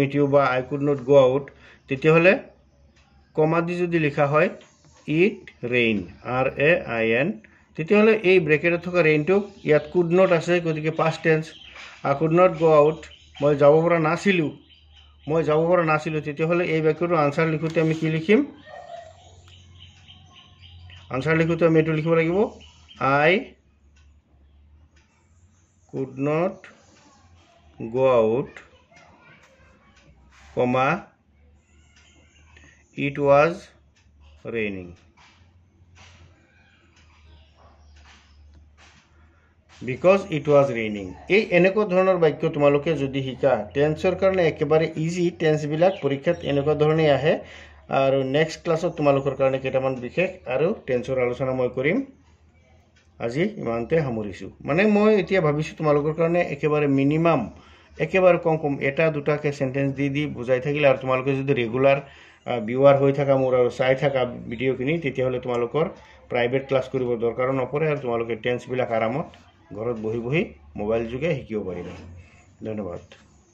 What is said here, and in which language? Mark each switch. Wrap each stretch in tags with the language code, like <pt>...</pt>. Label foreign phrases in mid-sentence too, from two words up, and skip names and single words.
<en>meet you</en> <as>বা</as> <en>I could not go out</en> <as>তেতিয়া হলে কমা দি যদি লিখা হয়</as> <en>it rain RAIN</en> <as>তেতিয়া হলে এই ব্ৰেকেটত থকা ৰেইনটো ইয়াত</as> <en>could not</en> <as>আছে গতিকে</as> <en>past tense I could not go out</en> <as>মই যাব পৰা নাছিলো তেতিয়া হলে এই বাক্যটো আনসাৰ লিখোতে আমি কি লিখিম আনসাৰ লিখোতে আমি এটো লিখিব লাগিব</as> <en>I could not go out comma it was raining because it was raining</en> <as>এই এনেকুৱা ধৰণৰ বাক্য তোমালোকে যদি শিকা টেন্সৰ কাৰণে একেবাৰে</as> <en>easy tense</en> <as>বিলাক পৰীক্ষাত এনেকুৱা ধৰণে আহে আৰু</as> <en>next class</en> <as>তোমালোকৰ কাৰণে কেইটামান বিশেষ আৰু টেন্সৰ আলোচনা মই কৰিম আজি ইমানতে সামৰিছো মানে মই এতিয়া ভাবিছো তোমালোকৰ কাৰণে একেবাৰে মিনিমাম একেবাৰে কম এটা দুটাকে সেন্টেন্স দি বুজাই থাকিলে আৰু তোমালোকে যদি</as> <en>regular viewer</en> <as>হৈ থাকা মোৰ আৰু চাই থাকা ভিডিওখিনি তেতিয়া হলে তোমালোকৰ</as> <en>private class</en> <as>কৰিব দৰকাৰ নপৰে আৰু তোমালোকে টেন্সবিলাক আৰামত ঘৰত বহি বহি মোবাইল যোগে শিকিব পাৰিবা। ধন্যবাদ।</as>